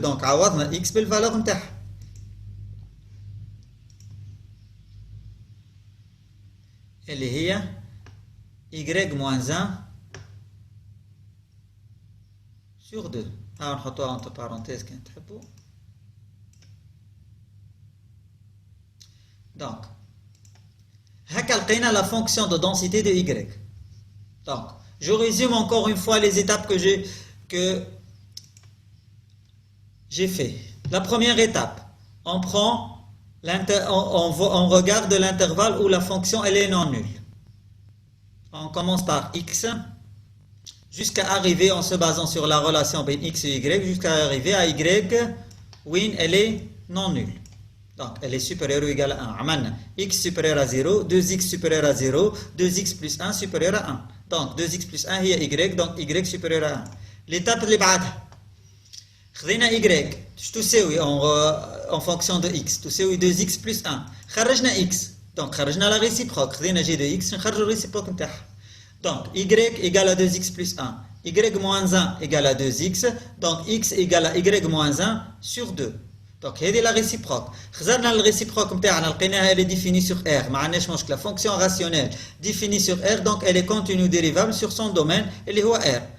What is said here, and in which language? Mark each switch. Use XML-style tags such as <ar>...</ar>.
<ar>دونك عوضنا اكس بالفالور نتاعها اللي هي</ar> <fr>y moins 1 sur 2.</fr> <ar>نحطوها</ar> <fr>entre parenthèses</fr> <ar>كان تحبوا.</ar> <fr>Donc,</fr> <ar>هكا لقينا</ar> <fr>la fonction de densité de y. Donc, je résume encore une fois les étapes que j'ai fait. La première étape, on prend on regarde l'intervalle où la fonction elle est non nulle. On commence par x jusqu'à arriver en se basant sur la relation entre x et y jusqu'à arriver à y où elle est non nulle. Donc, elle est supérieure ou égale à 1.</fr> <ar>عملنا</ar> <fr>x supérieur à 0, 2x supérieur à 0, 2x plus 1 supérieur à 1. Donc, 2x plus 1</fr> <ar>هي</ar> <fr>y, donc y supérieur à 1. L'étape</fr> <ar>اللي بعدها خذينا</ar> <fr>y تساوي en fonction de x تساوي 2x plus 1.</fr> <ar>خرجنا x.</ar> <fr>Donc, خرجنا la réciproque.</fr> <ar>خذينا g de x نخرجوا الريسيبروك نتاعها.</ar> <fr>Donc, y égale à 2x plus 1. Y moins 1 égale à 2x. Donc, x égale à y moins 1 sur 2. Donc,</fr> <ar>هذه</ar> <fr>la réciproque.</fr> <ar>خزرنا الريسيبروك نتاعنا لقيناها</ar> <fr>elle est définie sur R.</fr> <ar>ما عندناش مشكلة.</ar> <fr>Fonction rationnelle définie sur R. Donc, elle est continue dérivable sur son domaine</fr> <ar>اللي هو</ar> <fr>R.</fr>